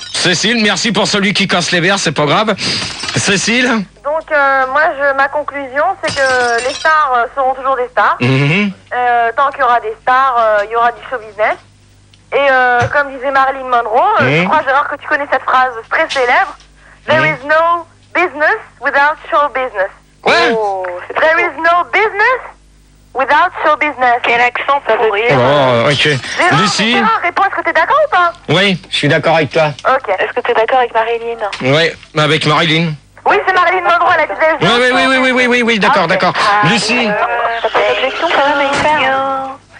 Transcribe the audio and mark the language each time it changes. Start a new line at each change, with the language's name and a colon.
French: Cécile, merci pour celui qui casse les verres, c'est pas grave. Cécile. Donc, ma conclusion, c'est que les stars seront toujours des stars. Tant qu'il y aura des stars, il y aura du show business. Et comme disait Marilyn Monroe, je crois, Gérard, que tu connais cette phrase très célèbre.
English: There is no business without show business. Oh, there is no business without show business.
French: Quel accent pourri. Oh, ok. Lucie. Gérard, réponds, est-ce que t'es d'accord ou pas? Oui, je suis d'accord avec toi. Ok. Est-ce que t'es d'accord avec Marilyn? Oui, avec Marilyn. Oui, c'est Marilyn Monroe, elle a dit Oui, d'accord. Lucie. T'as pas d'objection quand même à y faire?